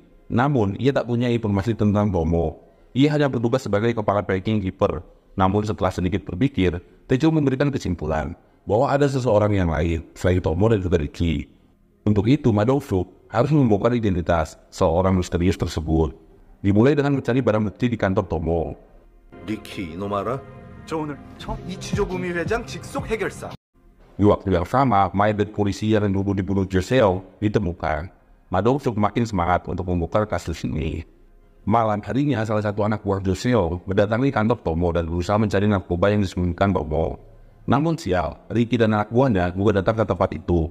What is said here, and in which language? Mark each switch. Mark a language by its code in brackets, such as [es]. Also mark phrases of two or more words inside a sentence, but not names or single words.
[id] Namun, ia tak punya informasi tentang Tomo. Ia hanya bertugas sebagai kepala [en] packing keeper. [id] Namun setelah sedikit berpikir, Tejo memberikan kesimpulan bahwa ada seseorang yang lain selain Tomo dan juga Ricky. Untuk itu, Ma Dong-suk harus membongkar identitas seorang misterius tersebut. Dimulai dengan mencari barang bukti di kantor Tomo. [ko] 리키 이놈 알아? 저 오늘 처음 이치조구미 회장 직속 해결사. [id] Di waktu yang sama, mayat dan polisi yang dulu dibunuh Joseo ditemukan. Ma Dong-suk makin semangat untuk membongkar kasus ini. Malam harinya, salah satu anak buah Joseo mendatangi kantor Tomo dan berusaha mencari narkoba yang disembunyikan Tomo. Namun sial, Ricky dan anak buahnya juga datang ke tempat itu.